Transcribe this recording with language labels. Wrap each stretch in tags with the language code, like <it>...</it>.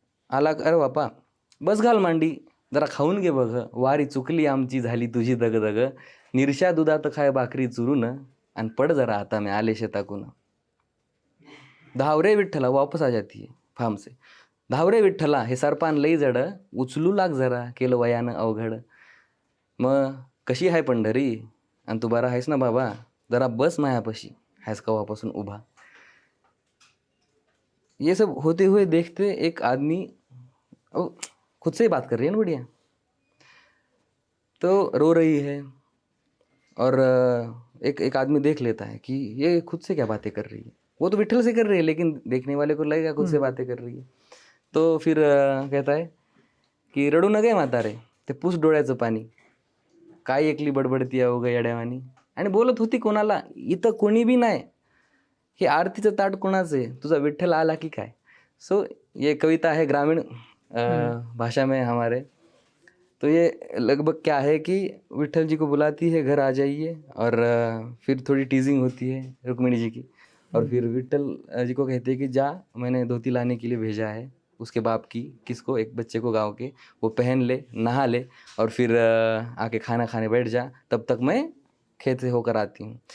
<mr>आला अरे बापा बस घाल मांडी, जरा खाऊन घे बघ, वारी चुकली आमची झाली तुझी दगदग, निरशा दुधात खाय भाकरी चुरून, आणि पड जरा आता मैं आले शेताकून, धावरे विठ्ठला</mr> <hi>वापस आ जाती है फार्म से,</hi> <mr>धावरे विठ्ठला हे सरपान लई जड, उचलू लाग जरा केलं वयानं अवघड. मग कशी आहे पंढरी आणि तू बरा आहेस ना बाबा, जरा बस मायापाशी आहेस कवापासून उभा.</mr> <hi>ये सब होते हुए देखते एक आदमी खुद से ही बात कर रही है ना बढ़िया, तो रो रही है और एक आदमी देख लेता है कि ये खुद से क्या बातें कर रही है. वो तो विठल से कर रही है लेकिन देखने वाले को लगेगा खुद से बातें कर रही है. तो फिर कहता है की</hi> <mr>रडू न गे म्हातारे, ते पुस डोळ्याचं पाणी, काय एकली बडबडती आहे उगा येड्यावानी. आणि बोलत होती कोणाला, इथं कोणी बी नाही, हे आरतीचं ताट कोणाचं आहे, तुझा विठ्ठल आला की काय.</mr> <hi>सो ये कविता है ग्रामीण भाषा में हमारे. तो ये लगभग क्या है कि विठ्ठल जी को बुलाती है घर आ जाइए, और फिर थोड़ी टीजिंग होती है रुक्मिणी जी की, और फिर विठ्ठल जी को कहते हैं कि जा, मैंने धोती लाने के लिए भेजा है उसके बाप की, किसको, एक बच्चे को गांव के, वो पहन ले, नहा ले, और फिर आके खाना खाने बैठ जा, तब तक मैं खेत से होकर आती हूँ.</hi>